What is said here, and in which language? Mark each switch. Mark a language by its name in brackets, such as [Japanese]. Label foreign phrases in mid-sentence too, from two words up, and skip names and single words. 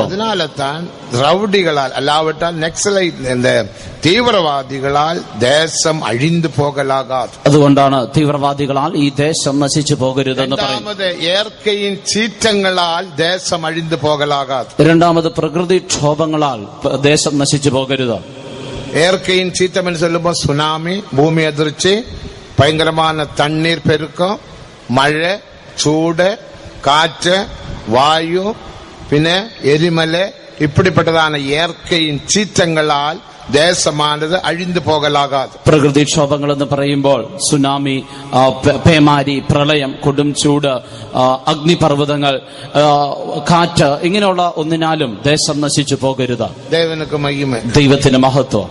[Tamil] அதனாலேதான் ரவுடிகளால் அல்லாவிட்டால் நக்சலைட் தீவிரவாதிகளால் தேசம் அழிந்து போகலாகாதே. [Malayalam] അതുകൊണ്ടാണ് തീവ്രവാദികളാൽ ഈ ദേശം നശിച്ചു പോകരുതെന്ന് പറയുന്നത്. [Tamil] இயற்கையின் சீற்றங்களால் தேசம் அழிந்து போகலாகாதே. [Malayalam] രണ്ടാമത് പ്രകൃതിക്ഷോഭങ്ങളാൽ ദേശം നശിച്ചു പോകരുത്. [Tamil] இயற்கையின் சீற்றம் என்று சொல்லும்போது சுனாமி, பூமி அதிர்ச்சி, பயங்கரமான தண்ணீர் பெருக்கம், மழை, சூடு, காற்று, வாயு, பின்னே எரிமலை, இப்படிப்பட்டதான இயற்கையின் சீற்றங்களால் தேசமானது அழிந்து போகலாகாதே. [Malayalam] പ്രകൃതിക്ഷോഭങ്ങൾ എന്ന് പറയുമ്പോൾ സുനാമി, പേമാരി, പ്രളയം, കൊടും ചൂട്, അഗ്നിപർവ്വതങ്ങൾ, കാറ്റ്, ഇങ്ങനെയുള്ള ഒന്നിനാലും ദേശം നശിച്ചു പോകരുത്. [Tamil] தேவனுக்கு மகிமை. [Malayalam] ദൈവത്തിന് മഹത്വം.